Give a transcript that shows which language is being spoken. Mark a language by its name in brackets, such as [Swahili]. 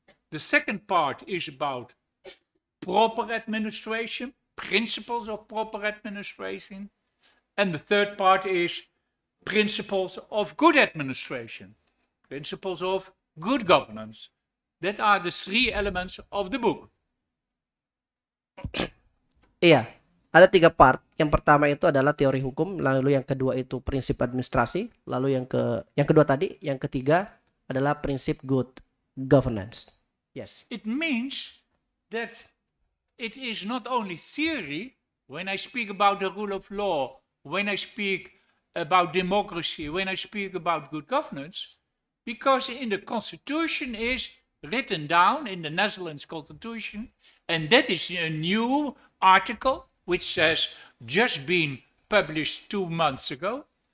[English] The second part is about proper administration, principles of proper administration. And the third part is principles of good administration, principles of good governance. That are the three elements of the book. [Indonesian] Iya, ada tiga part. Yang pertama itu adalah teori hukum, lalu yang kedua itu prinsip administrasi, lalu yang kedua tadi, yang ketiga adalah prinsip good governance. [English] Yes. It means that it is not only theory. When I speak about the rule of law, when I speak about democracy, when I speak about good governance, because in the constitution is written down in the Netherlands constitution, and that is a new article which has just been published 2 months ago.